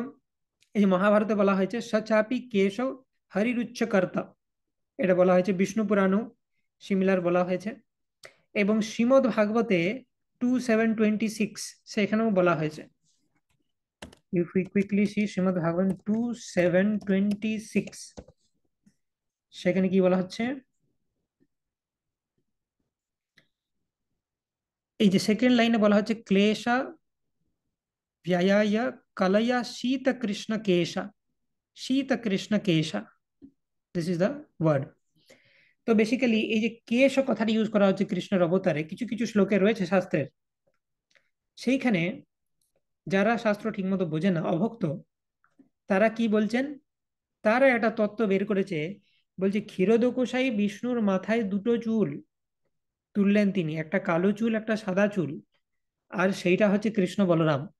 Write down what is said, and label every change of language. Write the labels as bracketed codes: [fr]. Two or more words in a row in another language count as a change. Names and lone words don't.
[bn] এই যে মহাভারতে বলা হয়েছে [sa] সচাপি কেশব হরিরুচ্চকর্তা, [bn] এটা বলা হয়েছে, বিষ্ণু পুরাণও সিমিলার বলা হয়েছে, এবং শ্রীমদ্ ভাগবতে 2726 সেখানেও বলা হয়েছে। [en] if we quickly see [bn] শ্রীমদ্ ভাগবত 2726, সেখানে কি বলা হচ্ছে? এই যে সেকেন্ড লাইনে বলা হচ্ছে [sa] ক্লেশা व्ययाय कलया शीत कृष्ण केशा, शीत कृष्ण केशा, [en] This is the word. [bn] তো বেসিক্যালি এই যে কেশ কথাটি ইউজ করা হচ্ছে কৃষ্ণের অবতারে কিছু কিছু শ্লোকে রয়েছে শাস্ত্রের, সেইখানে যারা শাস্ত্র ঠিকমতো বোঝে না, অভক্ত, তারা কি বলছেন, তারা একটা তত্ত্ব বের করেছে। বলছে ক্ষীরোদকোষাই বিষ্ণুর মাথায় দুটো চুল তুললেন তিনি, একটা কালো চুল একটা সাদা চুল, আর সেইটা হচ্ছে কৃষ্ণ বলরাম।